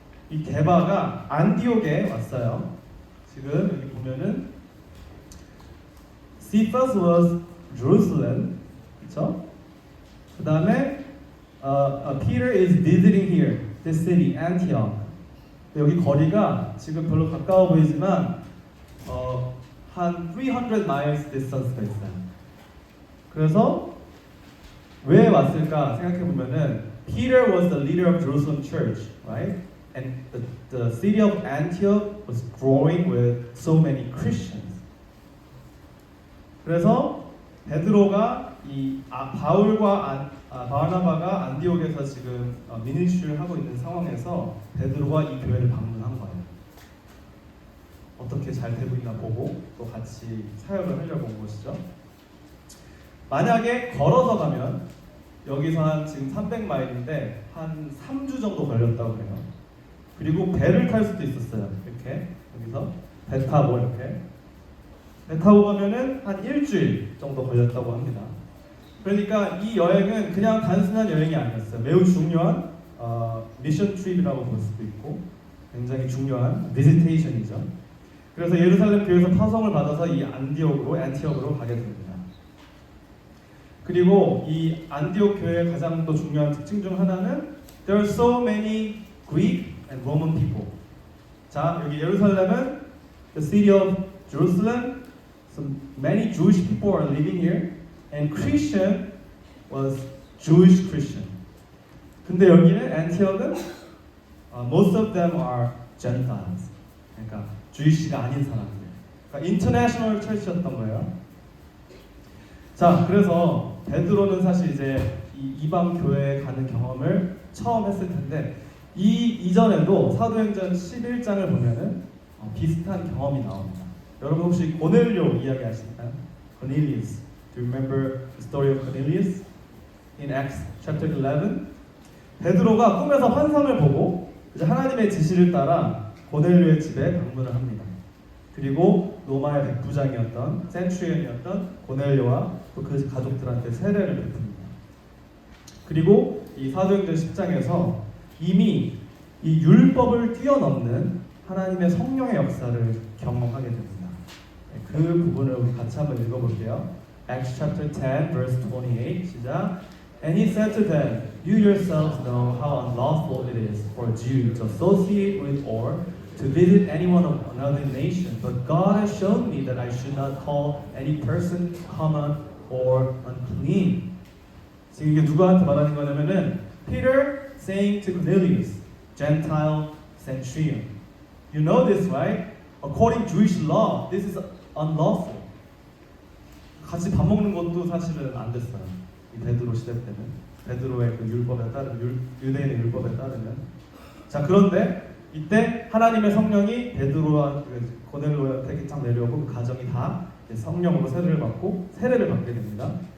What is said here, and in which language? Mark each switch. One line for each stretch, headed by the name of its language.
Korean: 이 게바가 안디옥에 왔어요. 지금 여기 보면은
English: Cephas was Jerusalem,
Korean: 그렇죠? 그 다음에
English: Peter is visiting here, this city, Antioch.
Korean: 여기 거리가 지금 별로 가까워 보이지만 한
English: 300 miles distance
Korean: 가 있어요. 그래서 왜 왔을까 생각해 보면은
English: Peter was the leader of Jerusalem church, right? And the city of Antioch was growing with so many Christians.
Korean: 그래서 베드로가 이 바울과 바나바가 안디옥에서 지금 미니스트리를 하고 있는 상황에서 베드로가 이 교회를 방문한 거예요. 어떻게 잘 되고 있나 보고 또 같이 사역을 하려고 온 것이죠. 만약에 걸어서 가면 여기서 한 지금 300마일인데 한 3주 정도 걸렸다고 해요. 그리고 배를 탈 수도 있었어요. 이렇게 여기서 배 타고 이렇게 배 타고 가면은 한 일주일 정도 걸렸다고 합니다. 그러니까 이 여행은 그냥 단순한 여행이 아니었어요. 매우 중요한 미션 트립이라고 볼 수도 있고 굉장히 중요한 비지테이션이죠. 그래서 예루살렘 교회에서 파송을 받아서 이 안티옥으로 가게 됩니다. 그리고 이 안티옥 교회의 가장 또 중요한 특징 중 하나는
English: There are so many Greek and Roman people.
Korean: 자, 여기 예루살렘은
English: the city of Jerusalem. So many Jewish people are living here, and Christian was Jewish Christian.
Korean: 근데 여기는 안티옥은
English: most of them are Gentiles.
Korean: 그러니까 주이시가 아닌 사람들. 그러니까 인터내셔널 철치였던 거예요. 자, 그래서 베드로는 사실 이제 이 이방 교회에 가는 경험을 처음 했을 텐데 이전에도 사도행전 11장을 보면은 비슷한 경험이 나옵니다. 여러분 혹시 고넬료 이야기 아시나요?
English: Cornelius. Do you remember the story of Cornelius? In Acts chapter 11,
Korean: 베드로가 꿈에서 환상을 보고 이제 하나님의 지시를 따라 고넬료의 집에 방문을 합니다. 그리고 로마의 백부장이었던 센츄리언이었던 고넬료와 또 그 가족들한테 세례를 베풉니다. 그리고 이 사도행전 10장에서 이미 이 율법을 뛰어넘는 하나님의 성령의 역사를 경험하게 됩니다. 그 부분을 우리 같이 한번 읽어볼게요.
English: Acts chapter 10 verse 28
Korean: 시작.
English: And he said to them, You yourselves know how unlawful it is for a Jew to associate with or to visit anyone of another nation, but God has shown me that I should not call any person common or unclean.
Korean: 지금 이게 누구한테 말하는 거냐면은
English: Peter saying to Cornelius, Gentile centurion. You know this, right? According to Jewish law, this is unlawful.
Korean: 같이 밥 먹는 것도 사실은 안 됐어요. 이 베드로 시대 때는 베드로의 그 율법에 따르면 유대인의 율법에 따르면 자 그런데 이때 하나님의 성령이 베드로와 고넬료한테 쫙 내려오고 그 가정이 다 성령으로 세례를 받게 됩니다.